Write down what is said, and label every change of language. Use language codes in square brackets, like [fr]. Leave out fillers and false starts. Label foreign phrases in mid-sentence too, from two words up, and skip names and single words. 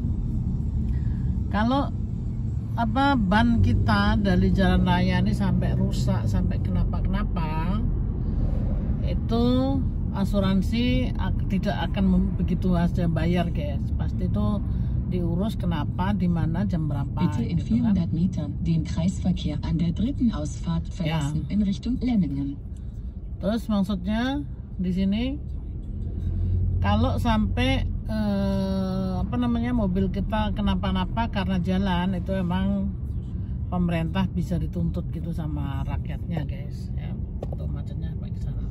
[id] Kalau apa ban kita dari jalan raya ini sampai rusak sampai kenapa itu asuransi tidak akan begitu saja bayar guys, pasti itu diurus kenapa, di mana, jam berapa. [de] Bitte in [id] gitu [de] 400 [id] kan. [de] Metern den Kreisverkehr an der dritten Ausfahrt verlassen in Richtung Lemmingen. [id] Terus maksudnya di sini kalau sampai apa namanya mobil kita kenapa-napa karena jalan, itu emang pemerintah bisa dituntut gitu sama rakyatnya guys ya, untuk macetnya sampai ke sana.